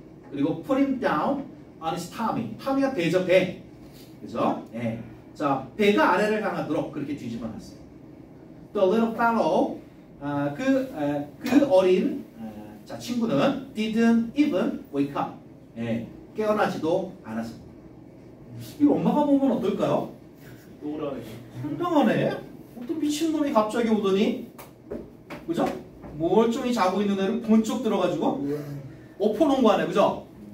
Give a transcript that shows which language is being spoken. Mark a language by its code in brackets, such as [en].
[ko] 그리고 [en] put him down on his tummy. [ko] tummy가 배죠, 배. 그죠? 자, 배가 아래를 향하도록 그렇게 뒤집어놨어요. [en] The little fellow, [ko] 그 어린 친구는 [en] didn't even wake up. [ko] 깨어나지도 않았습니다. 이거 엄마가 보면 어떨까요? 또라이. 황당하네. 어떤 미친놈이 갑자기 오더니, 그죠? 멀쩡히 자고 있는 애를 번쩍 들어가지고 엎어놓은 거 아니에요, 그죠?